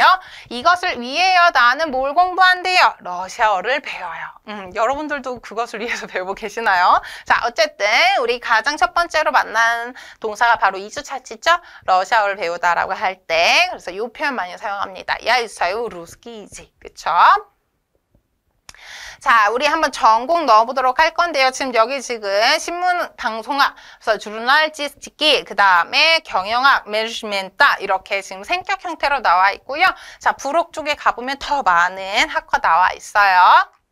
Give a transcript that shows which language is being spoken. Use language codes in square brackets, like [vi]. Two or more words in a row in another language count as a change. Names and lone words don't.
[ko] 이것을 위해요. 나는 뭘 공부한대요? 러시아어를 배워요. 여러분들도 그것을 위해서 배우고 계시나요? 자, 어쨌든 우리 가장 첫 번째로 만난 동사가 바로 이주차치죠. 러시아어를 배우다라고 할 때 그래서 이 표현 많이 사용합니다. [ru] Я изучаю русский язык. [ko] 그쵸? 자, 우리 한번 전공 넣어보도록 할 건데요. 지금 여기 지금 신문 방송학, 그래서 주르날지스티키, 그 다음에 경영학, 매니지멘타 이렇게 지금 생격 형태로 나와 있고요. 자, 부록 쪽에 가보면 더 많은 학과 나와 있어요.